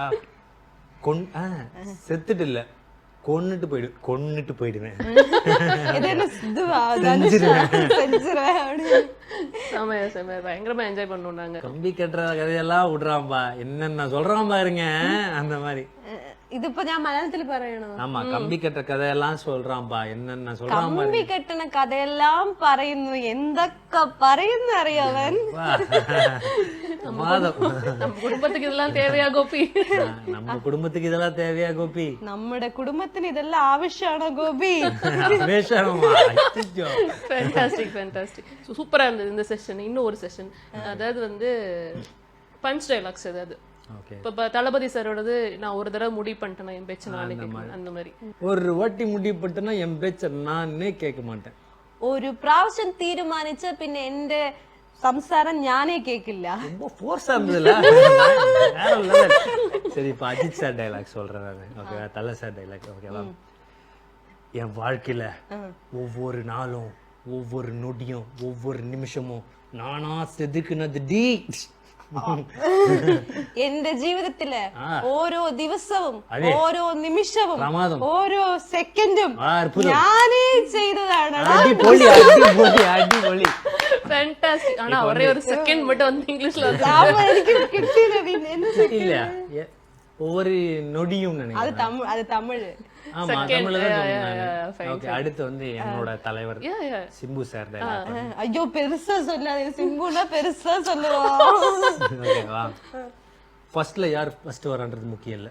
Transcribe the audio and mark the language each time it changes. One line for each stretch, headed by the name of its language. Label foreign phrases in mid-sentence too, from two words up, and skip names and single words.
Tamil: செத்துட்டு இல்ல, கொன்னுட்டு போயிடுவேன். பயங்கரமா என்ஜாய் பண்ணுவோம் நாங்க. கம்பி கட்டுற கதையெல்லாம் விடுறான்பா, என்னென்ன சொல்றான் பாருங்க. அந்த மாதிரி
Malayalam: ഇതിപ്പോ ഞാൻ മലയാളത്തിൽ പറയണോ?
Tamil: ஆமா, கம்பி கட்டுற கதையெல்லாம் சொல்றான்பா, என்னென்ன சொல்றான் பாருங்க.
Malayalam: കമ്പി കെട്ടണ കഥയെല്ലാം പറയുന്നു. എന്തൊക്കെ പറയുന്നു അറിയാവൻ.
Tamil: நம்ம குடும்பத்துக்கு இதெல்லாம் தேவையா கோபி? நம்ம குடும்பத்துக்கு இதெல்லாம் தேவையா கோபி?
Malayalam: നമ്മുടെ കുടുംബത്തിന് ഇതെല്ലാം ആവശ്യമാണോ ഗോപി?
Tamil: ஃபேண்டாஸ்டிக். சூப்பரா இருந்தது இந்த செஷன். இன்னும் ஒரு செஷன், அதாவது வந்து
English: punch dialogues.
Tamil: அதாவது இப்ப தளபதி சாரோடது, நான் ஒரு தடவை முடிவு பண்ணிட்டேன் என் பேச்ச நானே கேட்கணும். அந்த மாதிரி ஒரு வாட்டி முடிவு பண்ணிட்டேன்னா என் பேச்ச நானே கேட்க மாட்டேன்.
Malayalam: ഒരു പ്രാവശ്യം തീരുമാനിച്ച പിന്നെ എന്റെ സംസാരം ഞാനേ കേക്കില്ല.
Tamil: ரொம்ப ஃபோர்ஸா இருந்ததுல. சரி, இப்ப அஜித் சார் டைலாக் சொல்றேன் நானு. ஓகே, தல
English: sir dialogue.
Tamil: ஓகேவா? என் வாழ்க்கையில ஒவ்வொரு நாளும், ஒவ்வொரு நொடியும், ஒவ்வொரு நிமிஷமும் நானா செதுக்குனது டி.
Malayalam: എന്റെ ജീവിതത്തില് ഓരോ ദിവസവും, ഓരോ നിമിഷവും, ഓരോ സെക്കൻഡും ഞാനേ ചെയ്തതാണ്. അടിപൊളി അടിപൊളി.
Tamil: ஃபேண்டாஸ்டிக். ஆனா ஒரே ஒரு செகண்ட் மட்டும் வந்து இங்கிலீஷ்ல
Malayalam: എനിക്ക് കിട്ടിയില്ല.
Tamil: இல்ல, ஒவ்வொரு நொடியும் நினைக்கிறேன். அது தமிழ். ஆமா, தமிழ்ல தான் சொன்னாங்க. ஓகே, அடுத்து வந்து என்னோட தலைவர் சிம்பு
English: sir dialogue.
Tamil: ஐயோ, பெருசா சொல்லாதே. சிம்புனா பெருசா சொல்லுவான். ஓகேவா? ஃபர்ஸ்ட்ல யார் ஃபர்ஸ்ட் வரான்றது முக்கியம் இல்ல.